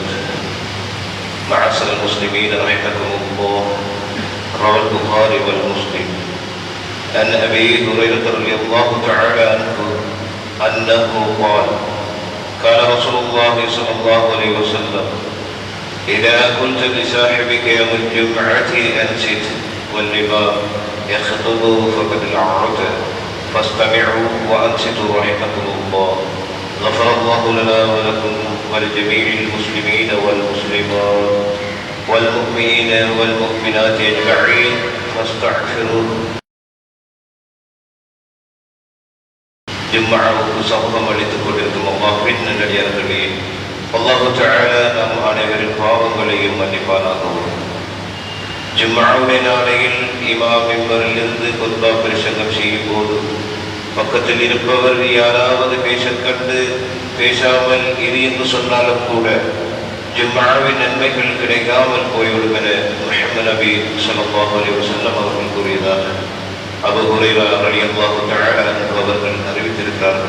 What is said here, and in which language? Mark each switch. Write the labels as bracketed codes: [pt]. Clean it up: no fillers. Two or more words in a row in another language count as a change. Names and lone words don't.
[ar] معاشر المسلمين رحمكم الله، روى البخاري والمسلم عن أبي هريرة رضي الله تعالى عنه أنه قال رسول الله صلى الله عليه وسلم: إذا قلت لصاحبك يوم الجمعة أنصت والإمام يخطب فقد لعرت فاستمعوا وأنصتوا رحمكم الله. غفر الله لنا ولكم ولجميع المسلمين والمسلمات والمؤمنين والمؤمنات أجمعين فاستغفروه. [ta] ஜும்ஆவுக்கு சமூகம் அளித்துக் கொண்டிருக்கும் அல்லாஹ்வின் நல்லடியார்களே, [ar] الله تعالى [ta] நம் அனைவரின் பாவங்களையும் மன்னிப்பானாகவும். ஜும்ஆவுடைய நாளையில் இமாம் மிம்பரிலிருந்து குத்பா பிரசங்கம் செய்யும் போது பக்கத்தில் இருப்பவர் யாராவது பேசக் கண்டு பேசாமல் இரு என்று சொன்னாலும் கூட ஜும்ஆவின் நன்மைகள் கிடைக்காமல் போய்விடும் என முஹம்மது நபி [ar] صلى الله عليه وسلم [ta] அவர்கள் கூறியதாக அபூ ஹுரைரா [ar] رضي الله تعالى عنه [ta] அவர்கள் அறிவித்திருக்கிறார்கள்.